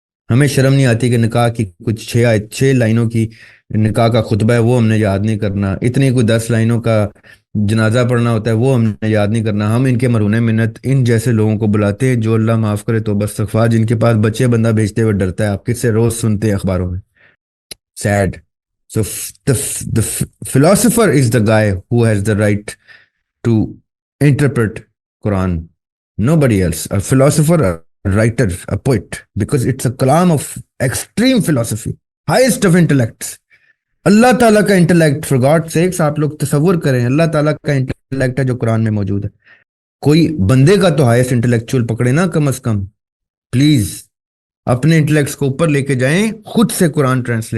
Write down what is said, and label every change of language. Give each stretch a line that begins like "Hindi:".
Urdu: ہمیں شرم نہیں آتی کہ نکاح کی کچھ 6 لائنوں کی نکاح کا خطبہ ہے وہ ہم نے یاد نہیں کرنا, اتنی کوئی 10 لائنوں کا جنازہ پڑھنا ہوتا ہے وہ ہم نے یاد نہیں کرنا. ہم ان کے مرہون منت ان جیسے لوگوں کو بلاتے ہیں جو اللہ معاف کرے توبہ استغفار, جن کے پاس بچے بندہ بھیجتے ہوئے ڈرتا ہے. آپ کس سے روز سنتے ہیں اخباروں میں.
English: Said. So the philosopher is the guy who has the right to interpret Quran. Nobody else. A philosopher, a writer, a poet, because it's a kalam of extreme philosophy, highest of intellects.
Urdu: اللہ تعالیٰ کا intellect,
English: for God sakes
Urdu: آپ لوگ تصور کریں، اللہ تعالیٰ کا intellect ہے جو قرآن میں موجود ہے، کوئی بندے کا تو ہائیسٹ انٹلیکچوئل پکڑے نا کم از کم، پلیز اپنے انٹلیکٹس کو اوپر لے کے جائیں، خود سے قرآن ٹرانسلیٹ